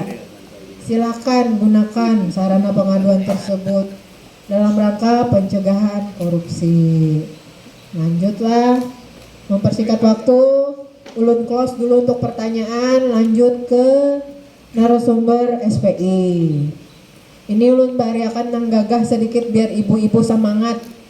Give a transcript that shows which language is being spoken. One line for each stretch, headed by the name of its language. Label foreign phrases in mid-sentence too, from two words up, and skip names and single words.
Indonesian: Silakan gunakan sarana pengaduan tersebut dalam rangka pencegahan korupsi.
Banjar: Lanjutlah, mempersingkat waktu, ulun close dulu untuk pertanyaan, lanjut ke narasumber SPI. Ini ulun bariakan nang gagah sedikit biar ibu-ibu semangat.